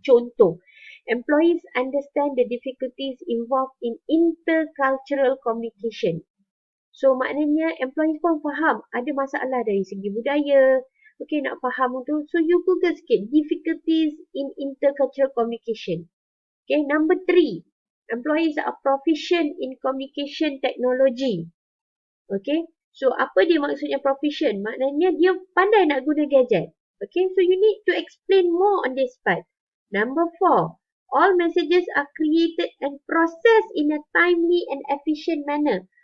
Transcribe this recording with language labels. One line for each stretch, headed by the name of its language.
English: Contoh, employees understand the difficulties involved in intercultural communication.
Malay: So maknanya employees pun faham ada masalah dari segi budaya. Okay, nak faham tu.
English: So you Google
Malay: sikit.
English: Difficulties in intercultural communication. Okay, number 3. Employees are proficient in communication technology.
Malay: Okay, so apa dia maksudnya proficient? Maknanya dia pandai nak guna gadget.
English: Okay, so you need to explain more on this part. Number 4, all messages are created and processed in a timely and efficient manner.